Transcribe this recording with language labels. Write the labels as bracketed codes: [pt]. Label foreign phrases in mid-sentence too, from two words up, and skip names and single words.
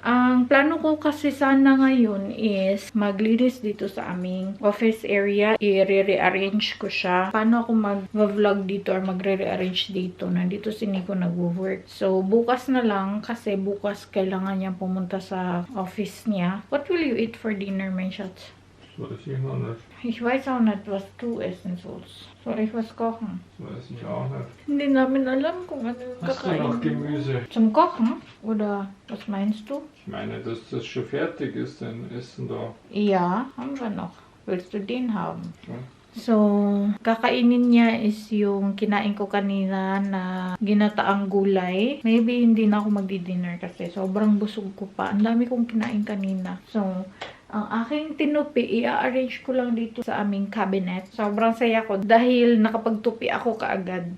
[tl] Ang plano ko kasi sana ngayon is maglinis dito sa aming office area. I-rearrange ko siya. Paano ako mag-vlog dito or magre-rearrange dito? Nandito si Nico nag-work. So, bukas na lang kasi bukas kailangan niya pumunta sa office niya. [en] What will you eat for dinner, [de] mein Schatz? Weiß ich noch nicht. Ich weiß auch nicht, was du essen sollst. Soll ich was kochen? Weiß ich auch nicht. [tl] Hindi namin alam kung ano yung [de] Hast du noch Gemüse? Zum Kochen? Oder was meinst du? Ich meine, dass das schon fertig ist, dein Essen da. Ja, haben wir noch. Willst du den haben? Ja. [tl] So, kakainin niya is yung kinain ko kanina na ginataang gulay. Maybe hindi na ako magdi-dinner kasi sobrang busog ko pa. Ang dami kong kinain kanina. So, ang aking tinupi, i-arrange ko lang dito sa aming cabinet. Sobrang saya ko dahil nakapagtupi ako kaagad.